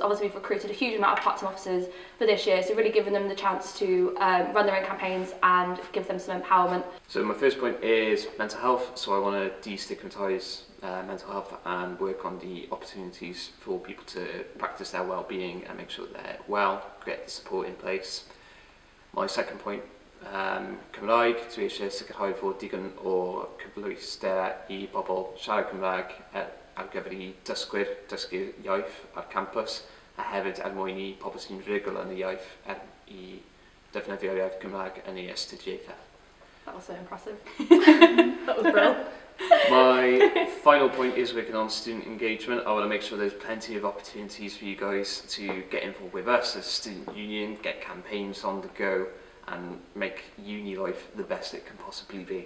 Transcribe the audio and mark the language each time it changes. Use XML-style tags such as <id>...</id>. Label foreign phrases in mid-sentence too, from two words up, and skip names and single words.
<en>Obviously we've recruited a huge amount of part-time officers for this year, so really giving them the chance to run their own campaigns and give them some empowerment. So my first point is mental health, so I want to destigmatise mental health and work on the opportunities for people to practice their well-being and make sure that they're well, get the support in place. My second point,</en> <cy>Cymraeg, dwi eisiau sicrhau fod digon o cyfleuster I bobl siarad Cymraeg ar gyfer I dysgwyr, dysgu'r iaith ar campus, a hefyd mwyn I pobl sy'n rhugl yn y iaith I defnyddio'r iaith Cymraeg yn ei astudiaethau.</cy> <en>That was so impressive. That was brilliant. My final point is working on student engagement. I want to make sure there's plenty of opportunities for you guys to get involved with us as a student union, get campaigns on the go, and make uni life the best it can possibly be.</en>